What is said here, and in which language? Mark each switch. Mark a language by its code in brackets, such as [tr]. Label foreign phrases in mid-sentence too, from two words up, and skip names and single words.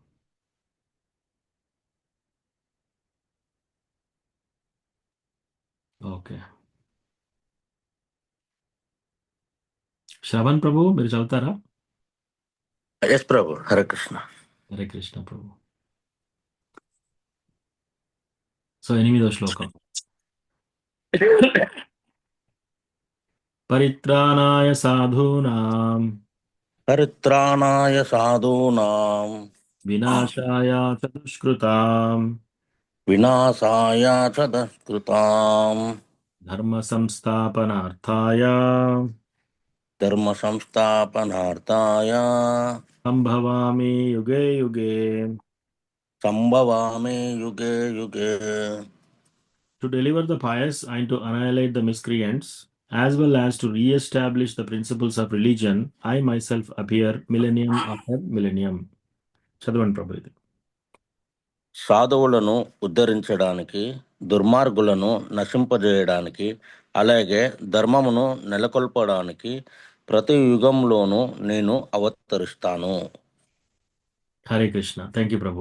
[te] ఓకే, శ్రవణ్ ప్రభు మీరు చదువుతారా? ఎస్ ప్రభు. హరే కృష్ణ. హరే కృష్ణ ప్రభు. సో 8వ శ్లోకం. [sa] పరిత్రాణాయ సాధూనాం పరిత్రాణాయ సాధూనాం వినాశాయ చ దుష్కృతాం వినాశాయ చ దుష్కృతాం ధర్మ సంస్థాపనార్థాయ ధర్మ సంస్థాపనార్థాయ సంభవామి యుగే యుగే. సంభవామి యుగే యుగే. [en] To deliver the pious and to annihilate the miscreants, as well as to re-establish the principles of religion, I myself appear millennium after millennium. [te] చదవండి ప్రభు ఇది. సాధువులను ఉద్ధరించడానికి, దుర్మార్గులను నశింపజేయడానికి, అలాగే ధర్మమును నెలకొల్పడానికి ప్రతి యుగంలోనూ నేను అవతరిస్తాను. హరే కృష్ణ. [en] thank you [te] ప్రభు.